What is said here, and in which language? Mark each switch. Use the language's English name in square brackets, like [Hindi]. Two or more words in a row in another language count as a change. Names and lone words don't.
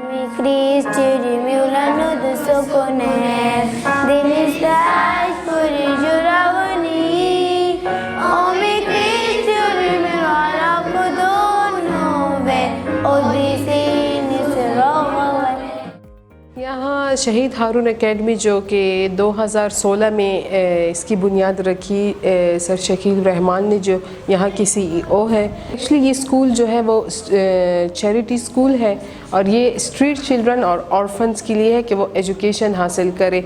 [Hindi] Cristo Milano do Soconé, Denis Traz por Juravani, Homem Cristo Milano Codono, Odissin Sirova. यहाँ शहीद हारून एकेडमी जो कि 2016 में इसकी बुनियाद रखी सर शकील रहमान ने, जो यहाँ की CEO है। एक्चुअली ये स्कूल जो है वो [English] charity school [Hindi] है और ये [English] street children [Hindi] और ऑर्फन्स के लिए है कि वो एजुकेशन हासिल करें।